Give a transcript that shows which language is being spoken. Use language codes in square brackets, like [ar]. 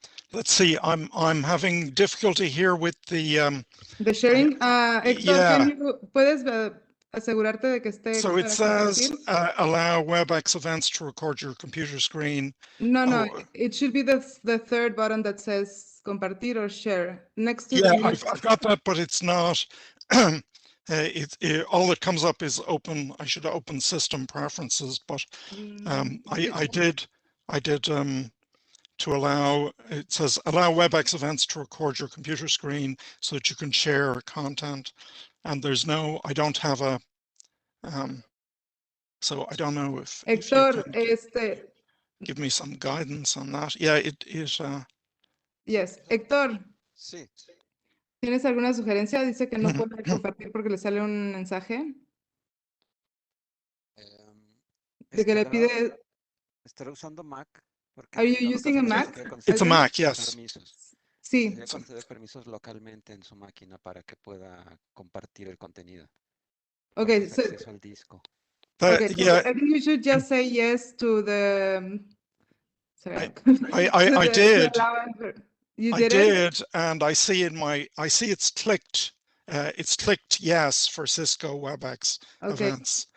[en] Let's see, I'm having difficulty here with the sharing. Héctor, yeah. [es] ¿puedes asegurarte de que esté? [en] So it says allow WebEx events to record your computer screen. No, it should be the third button that says compartir or share next to. Yeah, I've got that, but it's not. All that comes up is open. I should open system preferences, but I did to allow, it says allow WebEx events to record your computer screen so that you can share content. And there's no, I don't have a, so I don't know if Héctor, give me some guidance on that. Yeah, it is. Yes, Héctor. [es] Sí. ¿Tienes alguna sugerencia? Dice que no puede compartir porque le sale un mensaje. De que le pide. ¿Estará usando Mac? [en] Are you using a Mac? It's a Mac, yes. [es] Sí. Debe conceder permisos localmente en su máquina para que pueda compartir el contenido. [en] Okay, so [es] acceso al disco. [en] Okay, so yeah. I think you should just say yes to the. Sorry. I did. You I did, and I see it's clicked. It's clicked yes for Cisco WebEx events.